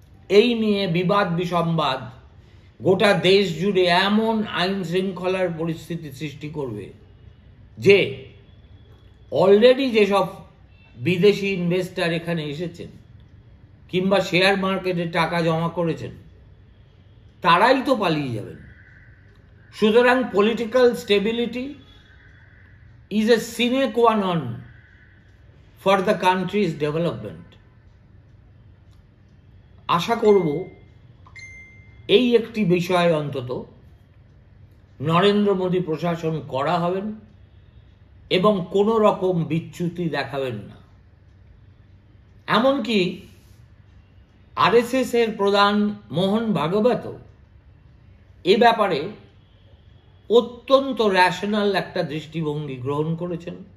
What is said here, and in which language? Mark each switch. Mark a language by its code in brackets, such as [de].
[bn] এই নিয়ে বিবাদ বিসম্বাদ গোটা দেশ জুড়ে এমন আইন শৃঙ্খলার পরিস্থিতি সৃষ্টি করবে যে অলরেডি যেসব বিদেশি ইনভেস্টার এখানে এসেছেন কিংবা শেয়ার মার্কেটে টাকা জমা করেছেন, তারাই তো পালিয়ে যাবেন। [en] সুতরাং political stability is a sine qua non for the country's development. [bn] আশা করব এই একটি বিষয় অন্তত নরেন্দ্র মোদী প্রশাসন করা হবেন এবং কোনো রকম বিচ্যুতি দেখাবেন না। এমনকি আরএসএস এর প্রধান মোহন ভাগবত এ ব্যাপারে অত্যন্ত র্যাশনাল একটা দৃষ্টিভঙ্গি গ্রহণ করেছেন।